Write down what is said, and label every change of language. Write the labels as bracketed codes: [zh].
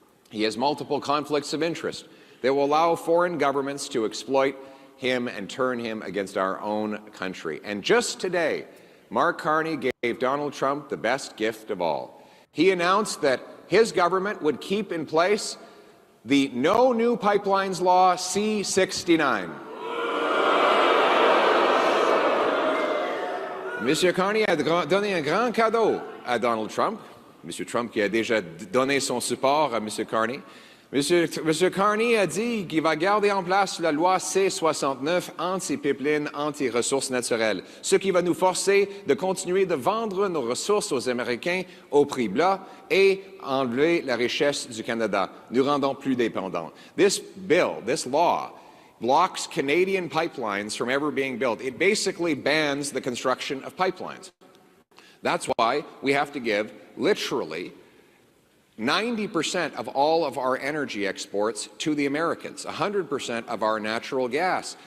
[en] He has multiple conflicts of interest that will allow foreign governments to exploit him and turn him against our own country. And just today, Mark Carney gave Donald Trump the best gift of all. He announced that his government would keep in place the No New Pipelines Law C-69. [fr] M. Carney a donné un grand cadeau à Donald Trump. M. Trump qui a déjà donné son support à M. Carney. M. Carney a dit qu'il va garder en place la loi C-69 anti-pipeline, anti-ressources naturelles, ce qui va nous forcer de continuer de vendre nos ressources aux Américains au prix bas et enlever la richesse du Canada, nous rendant plus dépendants. [en] This bill, this law, blocks Canadian pipelines from ever being built. It basically bans the construction of pipelines. That's why we have to give, literally, 90% of all of our energy exports to the Americans, 100% of our natural gas.